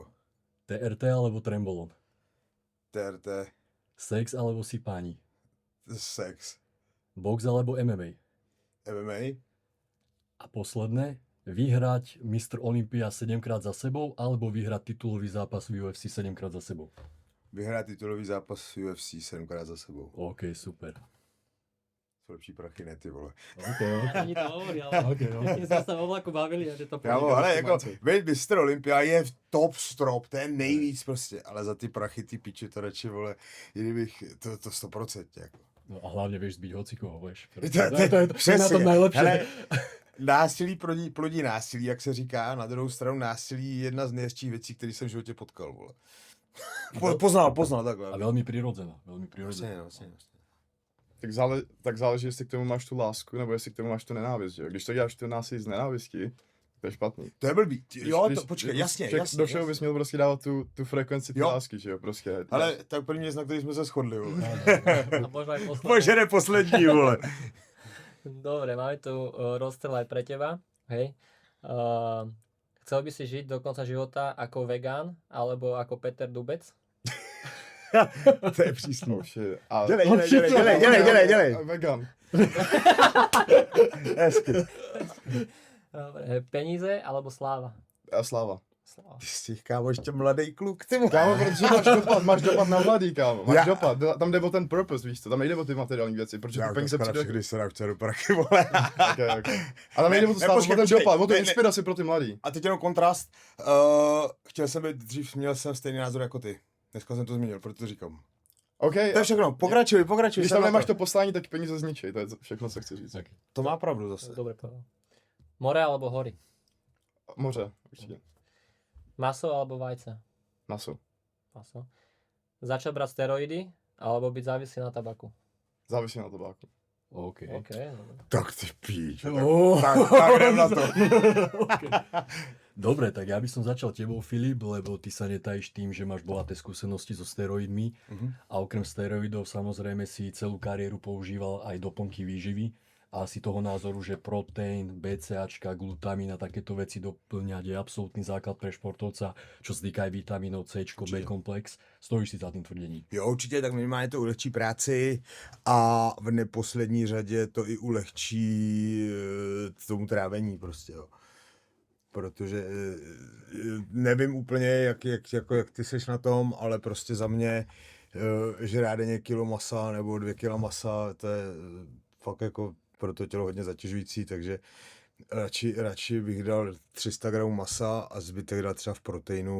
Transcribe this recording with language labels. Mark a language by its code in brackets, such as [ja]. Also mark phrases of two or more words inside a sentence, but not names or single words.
[sk] TRT alebo trembolon? TRT. Sex alebo sypání? Sex. Box alebo MMA? MMA. A posledné, vyhrať Mr. Olympia 7-krát za sebou alebo vyhrať titulový zápas v UFC 7-krát za sebou? [cs] Vyhrát titulový zápas v UFC 7krát za sebou. OK, super. Jsou lepší prachy, ne ty vole. [sk] Ani to hovorí, ale my sme sa v oblaku bavili a že to [cs] Kámo, ale jako, veď Mr. Olympia je top strop, to je nejvíc prostě, ale za ty prachy, ty piči, to radši, vole, kdybych, to 100%, jako. [sk] No a hlavne vieš zbiť hocikoho, vieš. To je na tom najlepšie. [cs] Hele, násilí plodí násilí, jak se říká, na druhou stranu násilí je jedna z nejhezčích věcí, které jsem v životě potkal, vole. Poznal takhle. [sk] A veľmi prirodzená, veľmi prirodzená. [cs] Vlastně. Tak záleží, jestli k tomu máš tu lásku, nebo jestli k tomu máš tu nenávist, že jo? Když to děláš tu násilí z nenávisti, to je špatný. To je blbý. Jo, to, počkej, jasně. Do všeho bys měl prostě dávat tu frekvenci té lásky, že jo, prostě. Ale tak první věc, na který jsme se shodli, vole. [sk] A možno aj posledný. [cs] Bože, ne poslední, vole. [sk] Dobre, máme tu rozstrel aj pre teba. Hej. Chcel by si žiť do konca života ako vegán, alebo ako Peter Dubec? [cs] To je přísný. Dělej. Vegan. Hezky. [sk] Dobre, peníze alebo sláva? A sláva. [cs] Ty jsi, kámo, ještě mladý kluk, ty vole. Kámo, protože máš dopad na mladý, kámo. Máš dopad, tam jde o ten purpose, víš co, tam nejde o ty materiální věci, protože ty peníze přijde. Všechny se dá do prachy, vole. Okay. A tam nejde o to slávu, o ten dopad, o tu inspiraci pro ty mladý. A teď jenom kontrast. Chtěl jsem být dřív, měl jsem stejný názor jako ty. Dneska jsem to změnil, proto to říkám. Okay, to je všechno, pokračuj. Když tam nemáš to poslání, tak peníze zničí, to je všechno, co chci říct. Okay. To má pravdu zase. [sk] Dobre povedal. More alebo hory? [cs] Moře, určitě. [sk] Maso alebo vajce? Maso. Začať brať steroidy alebo byť závislý na tabaku? Závislý na tabáku. OK. [cs] Tak ty píč. Tak jdem na to. Okay. [sk] Dobre, tak ja by som začal tebou, Filip, lebo ty sa netajíš tým, že máš bohaté skúsenosti so steroidmi a okrem steroidov samozrejme si celú kariéru používal aj doplnky výživy a si toho názoru, že proteín, BCAčka, glutamín a takéto veci doplňať je absolútny základ pre športovca, čo sa týka aj vitamínov C, B komplex. Stojíš si za tým tvrdením? [cs] Jo, určitě, tak minimálně to ulehčí práci a v neposlední řadě to i ulehčí tomu trávení prostě, jo. Protože nevím úplně, jak ty seš na tom, ale prostě za mě žrát denně kilo masa nebo 2 kila masa, to je fakt jako pro to tělo hodně zatěžující, takže radši bych dal 300 gramů masa a zbytek dal třeba v proteinu.